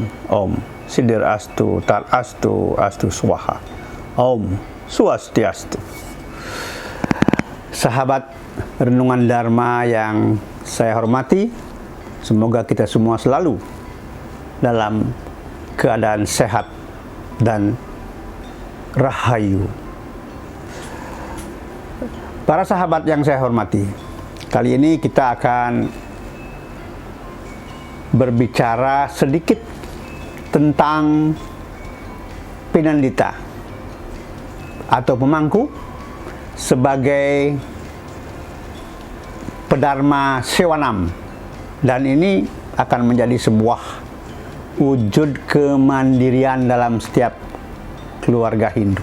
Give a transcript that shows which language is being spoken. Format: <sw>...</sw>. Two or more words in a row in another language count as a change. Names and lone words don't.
<sa>Om Sidir Astu Tat Astu Astu Swaha. Om Swastiastu.</sa> <id>Sahabat renungan Dharma yang saya hormati, semoga kita semua selalu dalam keadaan sehat dan rahayu. Para sahabat yang saya hormati, kali ini kita akan berbicara sedikit tentang Pinandita atau pemangku sebagai pedharma Sewanam, dan ini akan menjadi sebuah wujud kemandirian dalam setiap keluarga Hindu.</id>